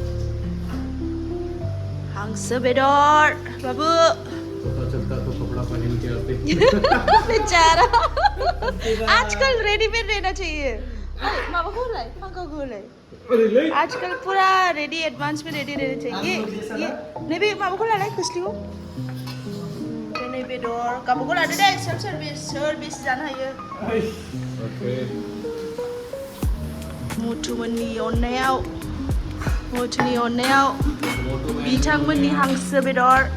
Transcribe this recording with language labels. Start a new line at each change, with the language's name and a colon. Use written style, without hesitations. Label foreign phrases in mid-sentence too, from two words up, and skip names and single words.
Bodo: हांसो बेदर बाबु बेचारा आजकल
Hindi: रेडीमेड रहना चाहिए
Bodo: माबाखौ होलाय फांखाखौ होलाय आजकल
Hindi: पूरा रेडी एडवांस में रेडी रहना चाहिए ये
Bodo: नैबे माबाखौ लालाय खोस्लिखौ नै बेदर गाबाखौ लादो दे
English: self service
Bodo: जानो हायो मुथुमोननि अननायाव बिथांमोननि हांसो बेदर